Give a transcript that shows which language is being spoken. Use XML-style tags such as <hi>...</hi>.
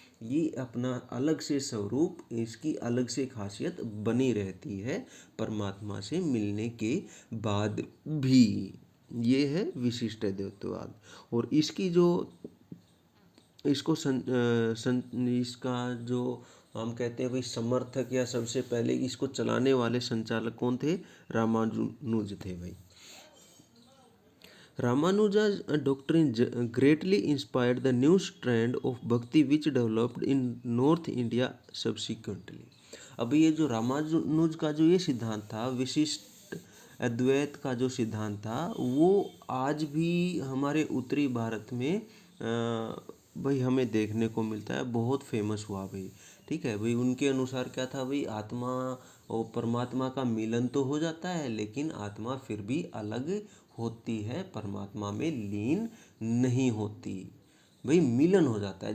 <hi>ये अपना अलग से स्वरूप, इसकी अलग से खासियत बनी रहती है परमात्मा से मिलने के बाद भी। ये है विशिष्ट अद्वैतवाद। और इसकी जो इसको इसका जो हम कहते हैं भाई समर्थक, या सबसे पहले इसको चलाने वाले संचालक कौन थे? रामानुज थे भाई।</hi> <en>Ramanuja's doctrine greatly inspired the new strand of bhakti which developed in North India subsequently.</en> <hi>अब ये जो रामानुज का जो ये सिद्धांत था, विशिष्ट अद्वैत का जो सिद्धांत था, वो आज भी हमारे उत्तरी भारत में भाई हमें देखने को मिलता है, बहुत फेमस हुआ भाई। ठीक है भाई, उनके अनुसार क्या था भाई, आत्मा और परमात्मा का मिलन तो हो जाता है, लेकिन आत्मा फिर भी अलग होती है, परमात्मा में लीन नहीं होती भाई, मिलन हो जाता है।</hi>